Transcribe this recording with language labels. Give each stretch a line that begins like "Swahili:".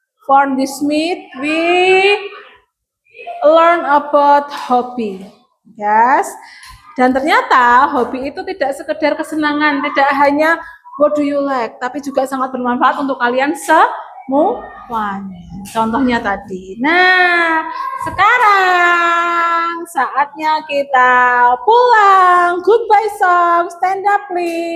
English: For this meet, we learn about hobby. Yes.
Indonesian: Dan ternyata hobi itu tidak sekedar kesenangan, tidak hanya
English: what do you like,
Indonesian: tapi juga sangat bermanfaat untuk kalian semuanya. Contohnya tadi. Nah, sekarang saatnya kita pulang.
English: Goodbye song, stand up please.